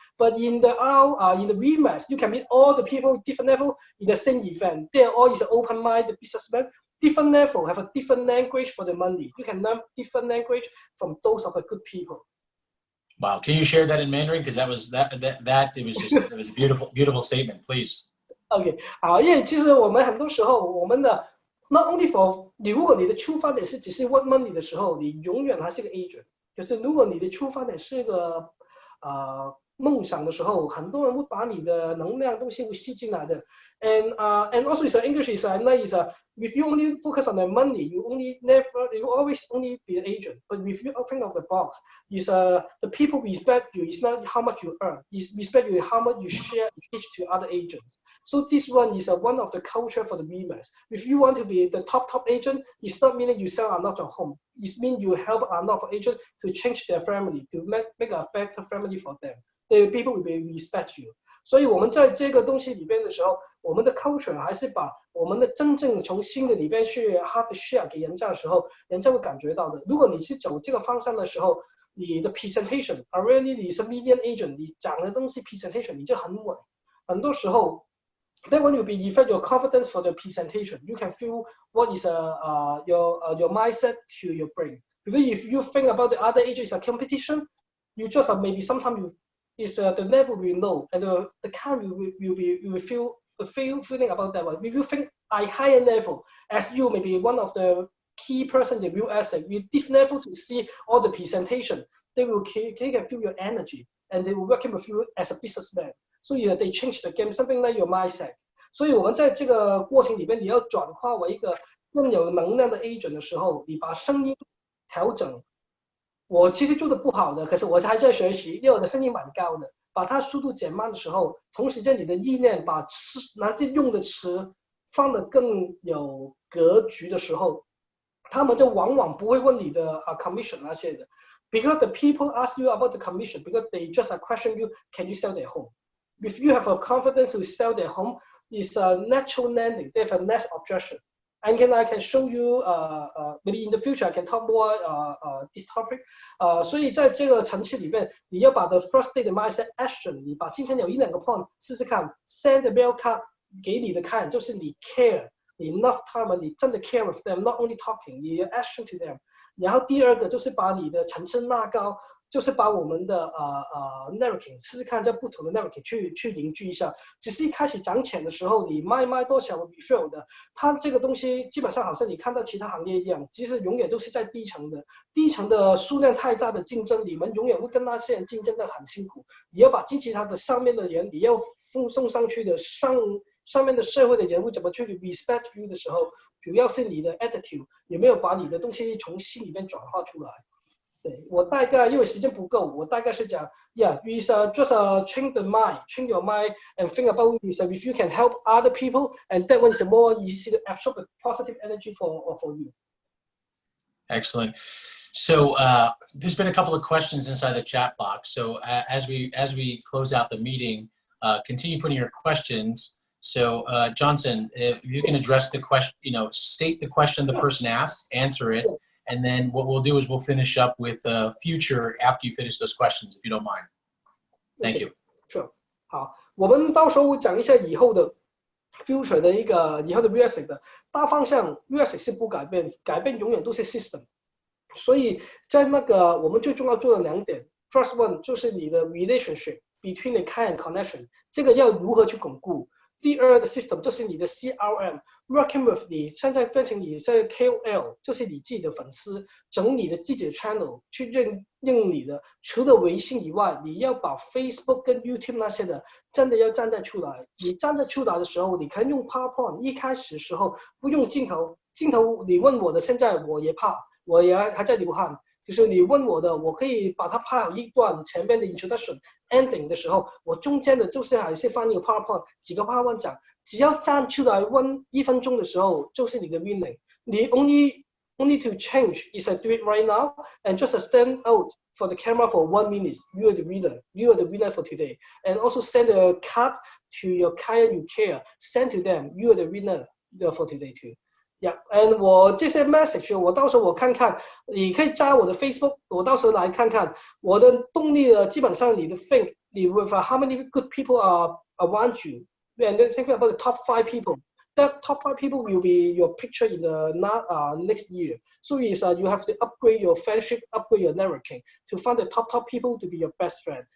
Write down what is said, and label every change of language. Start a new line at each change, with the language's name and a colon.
English: But in the VMAS, you can meet all the people different level in the same event. They're all is open mind, the businessman, different level, have a different language for the money. You can learn different language from those of the good people. Wow, can you share that in Mandarin? Because that was it was a beautiful statement. Please.
Chinese: OK， 好，因为其实我们很多时候，我们的
English: not only for
Chinese: 你，如果你的出发点是只是
English: want money
Chinese: 的时候，你永远还是个 agent。可是如果你的出发点是个梦想的时候，很多人会把你的能量东西会吸进来的。
English: And also is English is is if you only focus on the money, you always only be an agent. But if you think of the box, is the people respect you. It's not how much you earn. It's respect you how much you share and teach to other agents. So this one is one of the culture for the VMAS. If you want to be the top agent, it's not meaning you sell a lot of home. It means you help a lot of agents to change their family, to make a better family for them. The people will be respect you.
Chinese: 所以我们在这个东西里边的时候，我们的 culture 还是把我们的真正从心的里边去
English: hard share
Chinese: 给人家的时候，人家会感觉到的。如果你是走这个方向的时候，你的
English: presentation already
Chinese: 你是
English: median agent，
Chinese: 你讲的东西 presentation 你就很稳。很多时候
English: that one will be affect your confidence for the presentation. You can feel what is your mindset to your brain. Because if you think about the other agents as a competition, you just maybe sometimes you is the level we know, and the kind you will feel the feeling about that one. If you think a higher level, as you maybe one of the key person in the real asset, with this level to see all the presentation, they can feel your energy, and they will working with you as a businessman. So they change the game, something like your mindset.
Chinese: 所以我们在这个过程里边，你要转化为一个更有能量的 agent 的时候，你把声音调整。我其实做的不好的，可是我还在学习，因为我的声音蛮高的。把它速度减慢的时候，同时间你的意念把拿着用的词放得更有格局的时候，他们就往往不会问你的commission 那些的。
English: Because the people ask you about the commission, because they just question you, can you sell their home? If you have a confidence to sell their home, it's a natural landing. They have a less objection. And I can show you maybe in the future I can talk more this topic.
Chinese: 所以在这个层次里面，你要把
English: the first day
Chinese: 的
English: mindset action，
Chinese: 你把今天有1-2个 point 试试看 ，
English: send the mail card
Chinese: 给你的看，就是你 care， 你 love 他们，你真的
English: care with them， not only talking，
Chinese: 你
English: action to them。
Chinese: 然后第二个就是把你的层次拉高。就是把我们的networking 试试看，在不同的 networking 去凝聚一下。只是一开始涨钱的时候，你卖多少 refill 的，它这个东西基本上好像你看到其他行业一样，其实永远都是在低层的，低层的数量太大的竞争，你们永远会跟那些人竞争的很辛苦。你要把经济它的上面的人，你要送上去的上面的社会的人物怎么去 respect you 的时候，主要是你的 attitude 有没有把你的东西从心里面转化出来。对，我大概因为时间不够，我大概是讲
English: ，yeah, is just train the mind, train your mind, and think about this. If you can help other people, and that one is more easy to absorb the positive energy for you. Excellent. So there's been a couple of questions inside the chat box. So as we close out the meeting, continue putting your questions. So Johnson, if you can address the question, state the question the person asks, answer it. And then what we'll do is we'll finish up with future after you finish those questions, if you don't mind. Thank you. Sure.
Chinese: 好，我们到时候讲一下以后的 future 的以后的 realistic 的大方向 realistic 是不改变，改变永远都是 system。所以在我们最重要做的2点 ，
English: first one
Chinese: 就是你的
English: relationship between the client connection，
Chinese: 这个要如何去巩固。第二的 system 就是你的 CRM，
English: working with
Chinese: 你现在变成你在 KOL， 就是你自己的粉丝，整你的自己的 channel 去认你的。除了微信以外，你要把 Facebook 跟 YouTube 那些的真的要站得出来。你站得出来的时候，你可以用 PowerPoint， 一开始的时候不用镜头你问我的，现在我也怕，我也还在流汗。就是你问我的，我可以把它拍好一段前面的 introduction、ending 的时候，我中间的就是还是放一个 PowerPoint， 几个 PowerPoint 讲，只要站出来问1分钟的时候，就是你的 winning。
English: 你 only to change is to do it right now and just stand out for the camera for 1 minute. You are the winner. You are the winner for today. And also send a card to your client you care. Send to them. You are the winner for today too.
Chinese: Yeah，and 我这些 message 我到时候我看看，你可以加我的 Facebook， 我到时候来看看我的动力呢。基本上你的
English: think， 你 with how many good people are around you, and then think about the top 5 people. That top 5 people will be your picture in the next year. So is you have to upgrade your friendship, upgrade your networking to find the top people to be your best friend.